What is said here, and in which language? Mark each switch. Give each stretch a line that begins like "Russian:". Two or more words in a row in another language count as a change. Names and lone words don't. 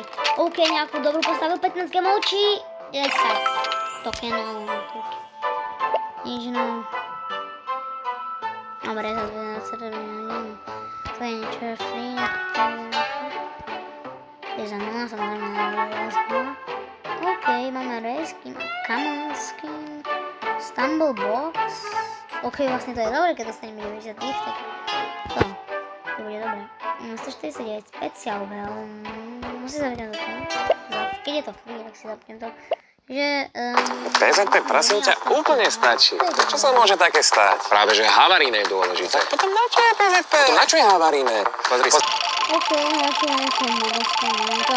Slovak: OK, nejakú dobrú postavu, 15 gemov, či 10 tokenov. Nič, no. Dobre, to je niečo free. Je za 0, samozrejme za 0. OK, máme
English: rare skin, common skin, stumble box.
Slovak: OK, vlastne to je dobré, keď dostaneme 90 tých, tak to bude dobré. 149,
English: special bell,
Slovak: musím zapnem to. Keď je to free, tak si zapnem to. Že... PZP, prosím ťa, úplne stačí. Čo sa môže také stať? Práve, že havaríne je dôležité. Potom na čo je PZP? Potom na čo je havaríne? Pozri sa. OK, dostaneme to.